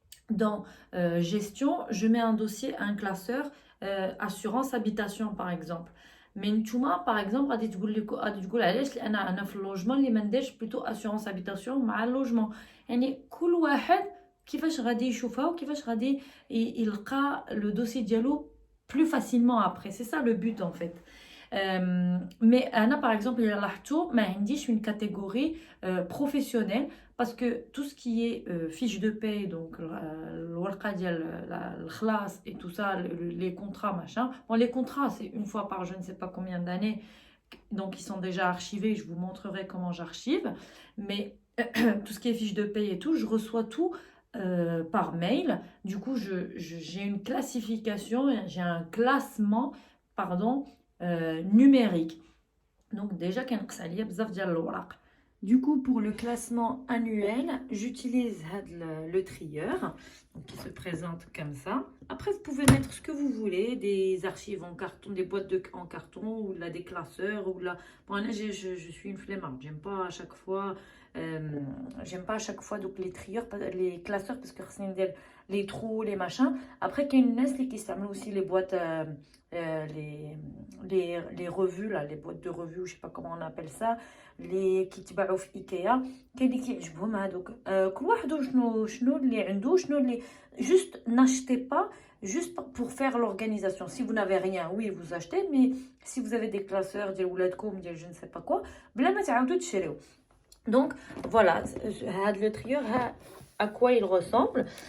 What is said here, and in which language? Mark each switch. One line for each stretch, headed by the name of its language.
French: Dans gestion, je mets un dossier, un classeur, assurance habitation par exemple.
Arabic: Mais نتوما
French: par exemple
Arabic: غادي تقول علاش انا في اللوجمون اللي ما نديرش بلوتو assurance habitation مع اللوجمون. يعني كل واحد كيفاش غادي يشوفها وكيفاش غادي يلقى لو دوسي ديالو
French: plus facilement après. C'est ça le but en fait. Mais انا par exemple
Arabic: اللي لاحظتو ما عنديش
French: une catégorie professionnelle parce que tout ce qui est fiche de paye, donc
Arabic: الورقه ديال الخلاص
French: et tout ça, les contrats machin. Bon, les contrats c'est une fois par je ne sais pas combien d'années, donc ils sont déjà archivés, je vous montrerai comment j'archive, mais tout ce qui est fiche de paye et tout, je reçois tout par mail. Du coup j'ai une classification, j'ai un classement pardon numérique. Donc déjà
Arabic: كنقص عليا بزاف ديال الوراق.
French: Du coup, pour le classement annuel, j'utilise le trieur, donc qui se présente comme ça. Après, vous pouvez mettre ce que vous voulez, des archives en carton, des boîtes en carton, ou là, des classeurs, ou là. Bon, là, je suis une flemmarde. J'aime pas à chaque fois, donc les trieurs, les classeurs, parce que les trous, les machins. Après, il y a une NES qui s'amène aussi les boîtes, les revues, là, les boîtes de revues, je sais pas comment on appelle ça.
Arabic: اللي كيتباعوا في ايكيا، كاين اللي كيعجبهم هذوك. كل واحد شنو اللي
French: عنده، شنو اللي juste n'achetez pas juste pour faire l'organisation. Si vous n'avez rien, oui vous achetez, mais si vous avez des classeurs
Arabic: ديال ولادكم ديال
French: je ne sais pas quoi,
Arabic: بلا ما تعاودوا تشريو.
French: Donc voilà, هذا le trieur à quoi il ressemble.